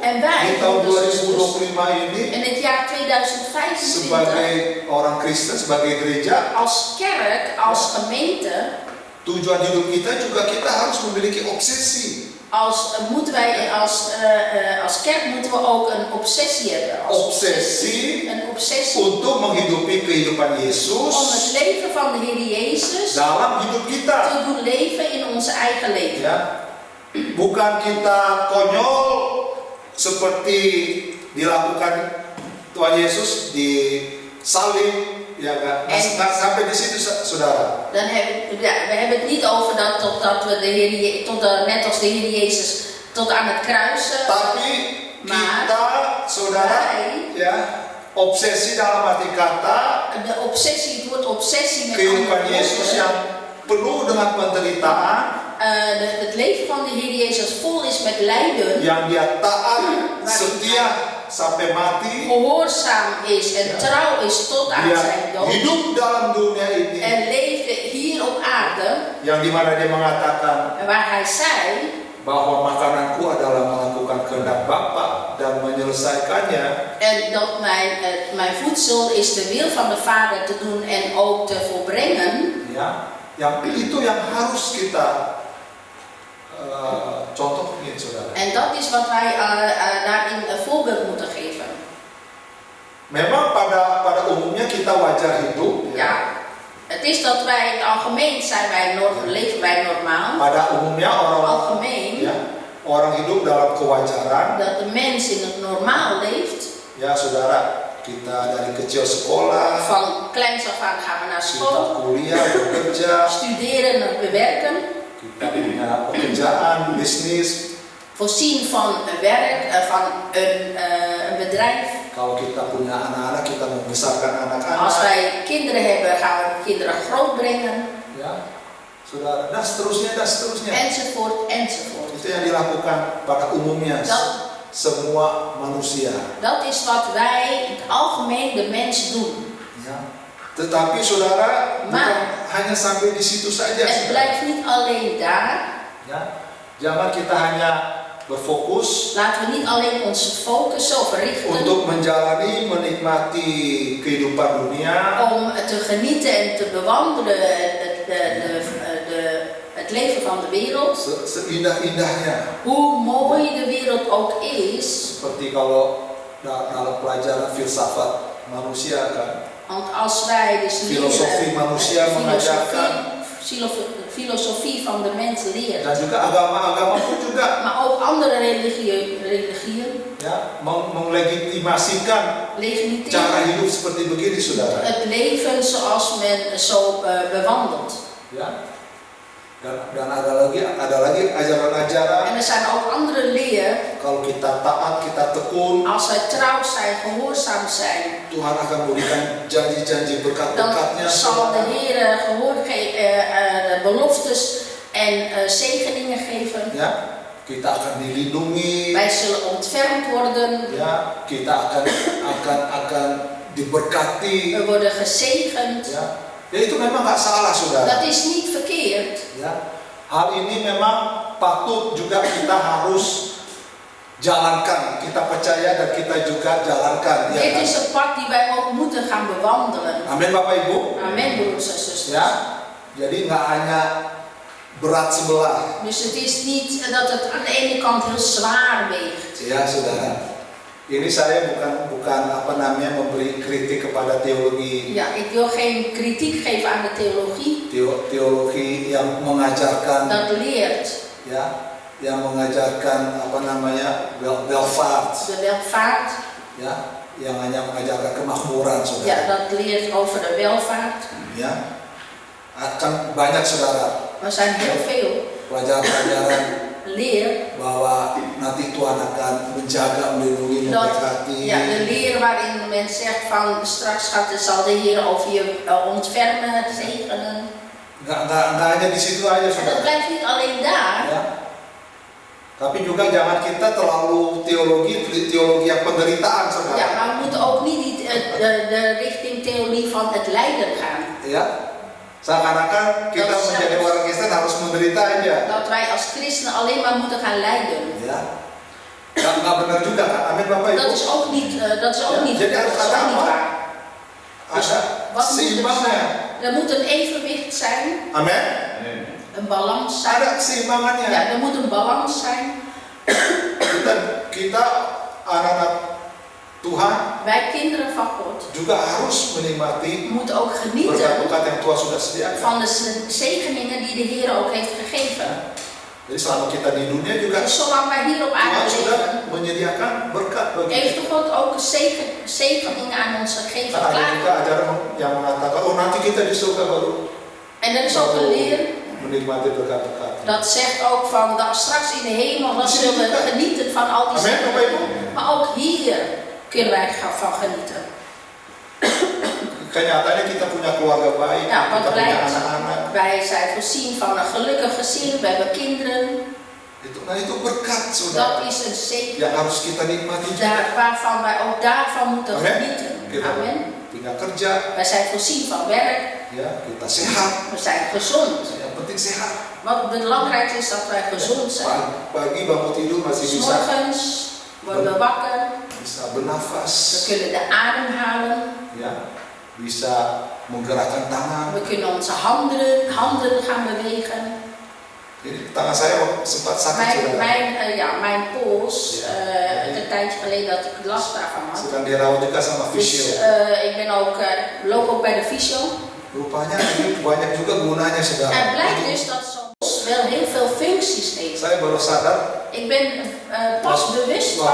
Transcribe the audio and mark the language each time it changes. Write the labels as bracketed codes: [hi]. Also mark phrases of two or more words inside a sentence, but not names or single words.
[nl] En wij, [id] di tahun [nl] broeders en zusters, [id] 2025 ini [nl] in het jaar 2025, [id] sebagai orang Kristen, sebagai gereja, [nl] als kerk, als gemeente, [id] tujuan hidup kita juga kita harus memiliki obsesi. [nl] moeten wij als kerk moeten we ook een obsessie hebben. Een obsessie [id] Untuk menghidupi kehidupan [nl] om [id] Yesus [nl] het leven van de Heer Jezus [id] dalam hidup kita. [nl] te doen leven in ons eigen leven. [id] Ya. Bukan kita konyol seperti dilakukan Tuhan Yesus di salib, ya kan? Nggak sampai di situ saudara. [nl] Dan we hebben het niet over dat totdat we net als de Heer Jezus tot aan het kruis. [id] Tapi kita saudara, ya, obsesi dalam arti kata [nl] De obsessie, het woord obsessie met [id] kehidupan [nl] andere [id] Yesus [nl] woorden, [id] yang penuh dengan penderitaan, [nl] het leven van de Heer Jezus vol is met lijden, [id] yang dia taat, setia sampai mati, [nl] gehoorzaam is en trouw is tot aan [id] dia [nl] zijn dood [id] hidup dalam dunia ini, [nl] en leefde hier op aarde, [id] yang dimana dia mengatakan [nl] en waar hij zei [id] bahwa makananku adalah melakukan kehendak Bapa dan menyelesaikannya. [nl] en dat mijn voedsel is de wil van de Vader te doen en ook te volbrengen. [id] Ya, yang itu yang harus kita contohin, saudara. [nl] En dat is wat wij daarin een voorbeeld moeten geven. [id] Memang pada umumnya kita wajar hidup. [nl] Ja, het is dat wij in het algemeen leven wij normaal. [id] Pada umumnya [nl] Algemeen. [id] Orang hidup dalam kewajaran. [nl] Dat de mens in het normaal leeft. [id] Ya, saudara, kita dari kecil sekolah. [nl] Van kleins af aan gaan we naar [id] Kita [nl] school. [id] kuliah, bekerja. [nl] Studeren en bewerken. [id] Kita punya pekerjaan, bisnis. [nl] Voorzien van werk, van een bedrijf. [id] Kalau kita punya anak-anak, kita membesarkan anak-anak. [nl] Als wij kinderen hebben, gaan we kinderen grootbrengen. [id] Ya, saudara, dan seterusnya, [nl] Enzovoort, enzovoort. [id] Itu yang dilakukan pada umumnya semua manusia. [nl] Dat is wat wij in het algemeen de mens doen. [id] Ya. Tetapi saudara, bukan [nl] Maar [id] hanya sampai di situ saja. [nl] het [id] Saudara. [nl] blijft niet alleen daar. [id] Ya. Jangan kita hanya berfokus [nl] Laten we niet alleen ons focussen of richten [id] untuk menjalani, menikmati kehidupan dunia. [nl] om te genieten en te bewandelen het leven van de wereld. [id] Seindah-indahnya. [nl] Hoe mooi de wereld ook is. [id] Seperti kalau dalam pelajaran filsafat manusia kan. [nl] Want als wij dus [id] Filosofi manusia mengajarkan. [nl] Filosofie van de mens leren. [id] Dan juga agama-agama pun juga. [nl] Maar ook andere religieën. [id] Ya, melegitimasikan cara hidup seperti begini, saudara. [nl] Het leven zoals men zo bewandelt. [id] Ya. Dan ada lagi ajaran-ajaran. [nl] En er zijn ook andere leer. [id] Kalau kita taat, kita tekun, [nl] Als wij trouw zijn, gehoorzaam zijn, [id] Tuhan akan memberikan janji-janji berkat-berkatnya. [nl] dan zal de Heer de beloftes en zegeningen geven. [id] Ya, kita akan dilindungi. [nl] Wij zullen ontfermd worden. [id] Ya, kita akan diberkati. [nl] We worden gezegend. [id] Ya, itu memang nggak salah, saudara. [nl] Dat is niet verkeerd. [id] Ya, hal ini memang patut juga kita harus jalankan. Kita percaya dan kita juga jalankan. Ya, [nl] Dit [id] kan? [nl] is een pad die wij ook moeten gaan bewandelen. [id] Amin, Bapak Ibu. [nl] Amen, broers en zusters. [id] Ya, jadi nggak hanya berat sebelah. [nl] Dus het is niet dat het aan de ene kant heel zwaar weegt. [id] Ya, saudara. Ini saya bukan memberi kritik kepada teologi. [nl] Ja, ik wil geen kritiek geven aan de theologie. [id] Teologi yang mengajarkan, [nl] Dat leert [id] ya, yang mengajarkan welvaart, [nl] de welvaart. [id] ya, yang hanya mengajarkan kemakmuran, saudara. [nl] Ja, dat leert over de welvaart. [id] Ya, akan banyak, saudara. [nl] Er zijn heel veel [id] Pelajaran-pelajaran [nl] leer. [id] bahwa nanti Tuhan akan menjaga, melindungi, [nl] Dat, [id] memberkati. [nl] ja, de leer waarin men zegt van straks zal de Heer over je ontfermen, zegenen. [id] Nggak hanya di situ aja, [nl] En dat [id] saudara. [nl] blijft niet alleen daar. [id] Ya. Tapi juga jangan kita terlalu teologi yang penderitaan, saudara. [nl] Ja, maar we moeten ook niet de richting theorie van het lijden gaan. [id] Ya. Seakan-akan kita [nl] Dat is [id] menjadi [nl] zelfs. [id] orang Kristen harus menderita aja. [nl] Dat wij als christenen alleen maar moeten gaan lijden. [id] Ya. Nggak benar juga kan? Amin, Bapak Ibu. [nl] Dat is ook niet, dat is ook niet, [id] Jadi [nl] dat [id] harus [nl] is [id] ada [nl] ook niet [id] apa? [nl] waar. [id] Ada [nl] Wat moet er [id] seimbangnya. [nl] zijn? Er moet een evenwicht zijn, [id] Amin. [nl] een balans zijn. [id] Ada keseimbangannya. [nl] Ja, er moet een balans zijn. [id] Kita anak-anak Tuhan [nl] Wij kinderen van God [id] juga harus menikmati [nl] moeten ook genieten [id] berkat-berkat yang Tuhan sudah sediakan. [nl] van de zegeningen die de Heer ook heeft gegeven. [id] Jadi selama kita di dunia juga [nl] Dus zolang wij hier op [id] Tuhan [nl] aarde [id] sudah [nl] leven, [id] menyediakan berkat bagi [nl] heeft [id] kita. [nl] God ook zegeningen aan ons gegeven. [id] Ada [nl] Klaar. [id] juga ajaran yang mengatakan, oh nanti kita di surga baru [nl] En er is ook een leer [id] menikmati berkat-berkat. [nl] dat zegt ook van dat straks in de hemel dan zullen we genieten van al die [id] Amen, Bapak Ibu. [nl] zegeningen. Maar ook hier kunnen wij van genieten. [id] Kenyataannya kita punya keluarga baik, Ya, kita punya baik. anak-anak. [nl] Wij zijn voorzien van een gelukkig gezin, we hebben kinderen. [id] Itu berkat, saudara. [nl] Dat is een zegen [id] Yang harus kita nikmati juga. [nl] waarvan wij ook daarvan moeten [id] Amen. [nl] genieten. [id] Kita Amen. punya kerja, [nl] Wij zijn voorzien van werk, [id] ya kita sehat. [nl] we zijn gezond. [id] Yang penting sehat. [nl] Wat belangrijk is dat wij gezond zijn. [id] Pagi bangun tidur masih [nl] 's [id] bisa [nl] Morgens worden we wakker, we [id] bernafas, [nl] kunnen de adem halen, [id] ya, bisa menggerakkan tangan. [nl] we kunnen onze handen gaan bewegen. [id] Jadi tangan saya sempat sakit, saudara. [nl] Mijn pols, een tijdje geleden dat ik last daarvan had. [id] Sedang dirawat juga sama [nl] Dus [id] fisio. [nl] ik ben ook, loop ook bij de fysio. [id] Rupanya ini banyak juga gunanya, saudara. [nl] Het blijkt dus dat zo'n pols wel heel veel functies heeft. [id] Saya baru sadar [nl] Ik ben pas bewust van